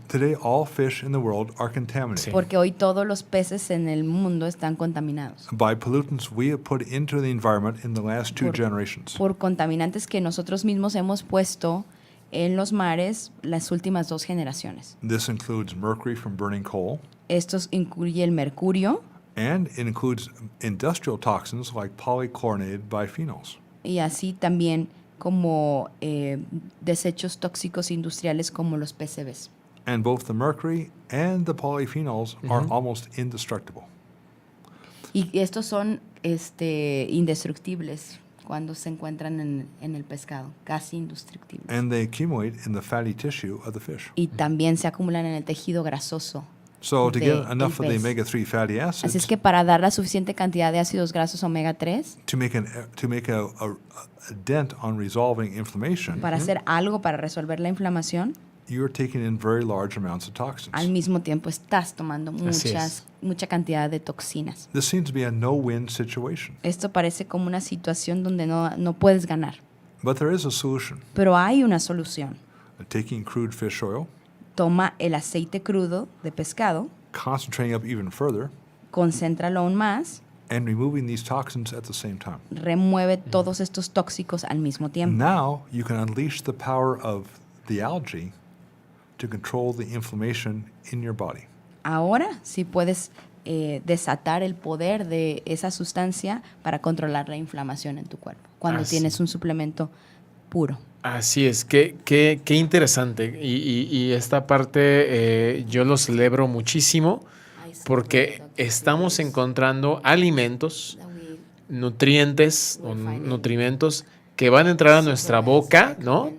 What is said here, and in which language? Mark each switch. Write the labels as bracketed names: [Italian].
[English] Today, all fish in the world are contaminated [Spanish] Sí. Porque hoy todos los peces en el mundo están contaminados [English] by pollutants we have put into the environment in the last two [Spanish] Por- [English] generations. [Spanish] por contaminantes que nosotros mismos hemos puesto en los mares las últimas 2 generaciones. [English] This includes mercury from burning coal, [Spanish] Estos incluye el mercurio [English] and it includes industrial toxins like polychlorinated biphenyls. [Spanish] y así también como desechos tóxicos industriales como los PCBs. [English] And both the mercury and the polyphenols are almost indestructible. [Spanish] Y estos son indestructibles cuando se encuentran en el pescado, casi indestructibles. [English] And they accumulate in the fatty tissue of the fish. [Spanish] Y también se acumulan en el tejido grasoso. [English] So to [Spanish] de [English] get enough of the [Spanish] el pez. [English] omega-3 fatty [Spanish] Así es [English] acids, [Spanish] que para dar la suficiente cantidad de ácidos grasos omega 3, [English] to make a dent on resolving inflammation, [Spanish] para hacer algo para resolver la inflamación, [English] you're taking in very large amounts of [Spanish] al [English] toxins. [Spanish] mismo tiempo estás tomando Así es. mucha cantidad de toxinas. [English] This seems to be a no-win situation, [Spanish] Esto parece como una situación donde no puedes ganar. [English] but there is a solution. [Spanish] Pero hay una solución. [English] Taking crude fish oil, [Spanish] Toma el aceite crudo de pescado, [English] concentrating up even further, [Spanish] concéntralo aún más, [English] and removing these toxins at the same time. [Spanish] remueve todos estos tóxicos al mismo tiempo. [English] Now you can unleash the power of the algae to control the inflammation in your body. [Spanish] Ahora sí puedes desatar el poder de esa sustancia para controlar la inflamación en tu cuerpo, cuando Así. tienes un suplemento puro. Así es, qué interesante. Y esta parte yo lo celebro muchísimo porque estamos encontrando alimentos, nutrientes o nutrimentos que van a entrar a nuestra boca, ¿no?